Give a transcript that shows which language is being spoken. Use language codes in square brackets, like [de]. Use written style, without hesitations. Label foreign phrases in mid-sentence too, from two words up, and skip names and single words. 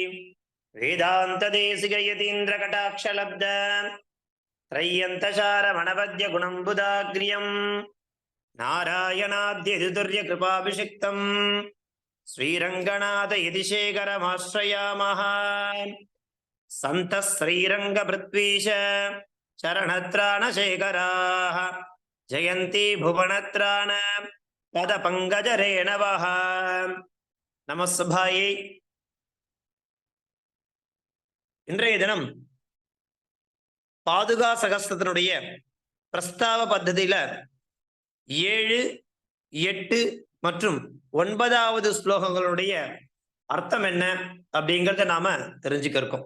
[sa] वेदान्तदेशिकयतीन्द्रकटाक्षलब्ध त्रय्यन्तचारमणपद्यगुणम्बुदाग्र्यं नारायणाद्यदुर्यकृपाभिषिक्तं श्रीरङ्गनाथयतिशेखरमाश्रयामः। सन्तः श्रीरङ्गपृथ्वीश चरणत्राणशेखराः जयन्ती भुवनत्राण पदपङ्कजरेणवः। நமஸ்பாயை. [ta] இன்றைய தினம் பாதுகா சகஸ்திரத்தினுடைய பிரஸ்தாவ பத்ததியில 7, 8 மற்றும் 9வது ஸ்லோகங்களுடைய அர்த்தம் என்ன அப்படிங்கிறத நாம தெரிஞ்சுக்க இருக்கோம்.